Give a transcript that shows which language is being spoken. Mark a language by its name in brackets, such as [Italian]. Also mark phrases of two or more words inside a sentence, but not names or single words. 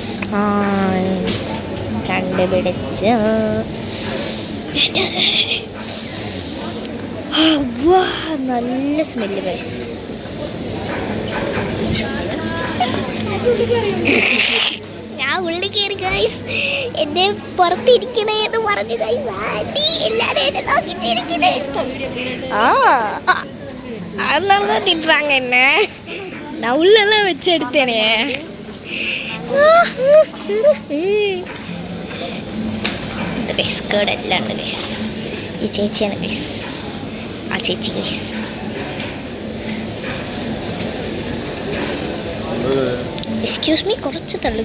[Malayalam] കണ്ടുപിടിച്ച നല്ല സ്മെല്ല് ഗൈസ്. ഞാൻ ഉള്ളിൽ കയറി ഗൈസ്. എന്നെ പുറത്തിരിക്കണേ എന്ന് പറഞ്ഞു ഗൈസ്. ആന്റി എല്ലാരും എന്നെ നോക്കിച്ചിരിക്കണേ. [Tamil] அதனால திட்டுறாங்க என்ன. நான் உள்ளெல்லாம் வச்சு எடுத்தேனே. [Malayalam] ഗൈസ് കേടെല്ലാം ഉണ്ട് ഗൈസ്. ഈ ചേച്ചിയാണ് ഗൈസ്, ആ ചേച്ചി ഗൈസ്. [English] excuse me, [Malayalam] കുറച്ച് തള്ളുക.